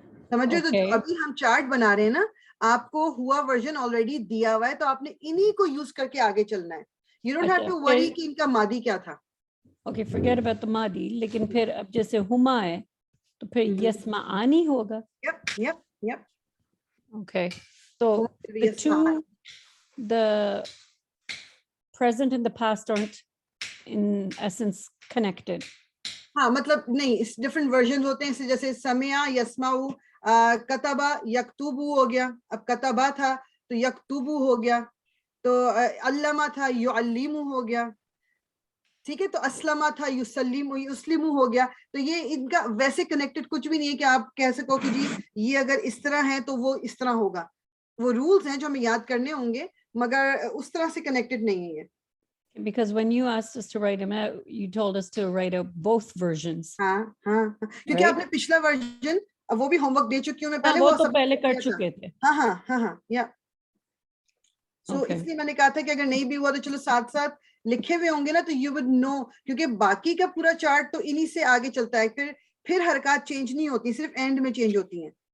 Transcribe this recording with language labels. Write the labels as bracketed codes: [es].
[ur] سمجھو؟ تو جو ابھی ہم چارٹ بنا رہے ہیں نا، آپ کو ہوا ورژن آلریڈی دیا ہوا ہے، تو آپ نے انہی کو یوز کر کے آگے چلنا ہے. [en] you don't have to worry [ur] کہ ان کا ماضی کیا تھا. اوکے [en] forget about the [ur] ماضی، لیکن پھر اب جیسے ہما ہے تو پھر یسمعانی ہوگا. یپ یپ یپ. [en] Okay, so the two, the present and the past aren't in essence connected. [ur] ہاں مطلب نہیں، اس ڈفرینٹ ورژن ہوتے ہیں. جیسے سمع یسمعو، کتبہ یکتبو ہو گیا. اب کتبہ تھا تو یکتبو ہو گیا، تو علمہ تھا یعلمو ہو گیا. ٹھیک ہے، تو اسلمہ تھا یسلمو ہو گیا. تو یہ ان کا ویسے کنیکٹڈ کچھ بھی نہیں ہے کہ آپ کہہ سکو کہ جی یہ اگر اس طرح ہے تو وہ اس طرح ہوگا. وہ رولز ہیں جو ہمیں یاد کرنے ہوں گے، مگر اس طرح سے کنیکٹڈ نہیں ہے یہ. [en] Because when you asked us to write them out, you told us to write out both versions. [ur] ہاں ہاں، کیونکہ آپ نے پچھلا ورژن وہ بھی ہوم ورک دے چکی ہوں میں پہلے، وہ تو سب پہلے کر کیا تھا. چکے تھے. ہاں ہاں ہاں ہاں، یا سو [en] Okay. [ur] اس لیے میں نے کہا تھا کہ اگر نہیں بھی ہوا تو چلو ساتھ ساتھ لکھے ہوئے ہوں گے نا، تو [en] You would know. [ur] کیونکہ باقی کا پورا چارٹ تو انہی سے آگے چلتا ہے. پھر حرکات چینج نہیں ہوتی، صرف اینڈ میں چینج ہوتی ہیں.